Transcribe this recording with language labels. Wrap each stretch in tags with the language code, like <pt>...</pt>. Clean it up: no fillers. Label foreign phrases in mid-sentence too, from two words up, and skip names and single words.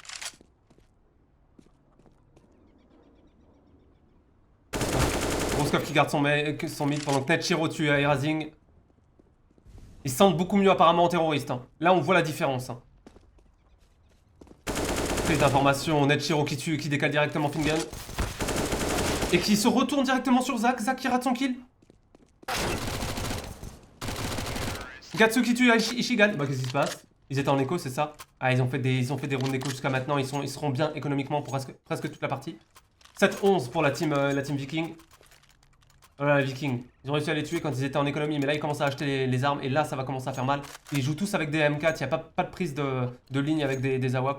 <fr>Ruskov qui garde son mid pendant que Netshiro tue Aerazing. Ils se sentent beaucoup mieux apparemment en terroriste. Hein. Là on voit la différence. Hein. Prise d'information, Netshiro qui décale directement Fingen. Et qui se retourne directement sur Zach. Zach qui rate son kill. Gatsu qui tue Ishigan. Bah qu'est-ce qui se passe? Ils étaient en écho, c'est ça? Ah, ils ont fait des rounds d'écho jusqu'à maintenant. Ils seront bien économiquement pour presque toute la partie. 7-11 pour la team Viking. Voilà, les Vikings. Ils ont réussi à les tuer quand ils étaient en économie. Mais là, ils commencent à acheter les armes. Et là, ça va commencer à faire mal. Ils jouent tous avec des M4. Il n'y a pas de prise de ligne avec des AWP.</fr>